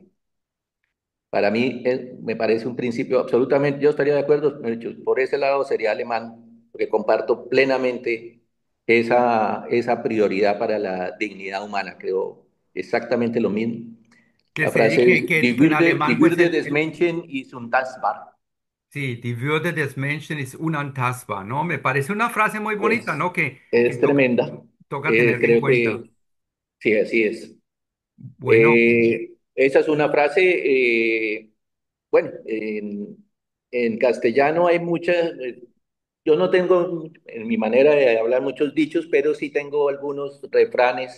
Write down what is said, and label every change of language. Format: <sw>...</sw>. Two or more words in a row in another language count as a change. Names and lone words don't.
<es>Para mí me parece un principio absolutamente, yo estaría de acuerdo, de hecho, por ese lado sería alemán, porque comparto plenamente esa prioridad para la dignidad humana, creo exactamente lo mismo. Que La se frase que, es, que en Die alemán, pues</es> <de>Würde des Menschen ist unantastbar. sí, die Würde des Menschen ist unantastbar,</de> <es>¿no? Me parece una frase muy bonita, Es, ¿no? Que es tremenda. toca tener en Creo cuenta. que sí, así es. Bueno, Esa es una frase, bueno, en castellano hay muchas, yo no tengo en mi manera de hablar muchos dichos, pero sí tengo algunos refranes.</es>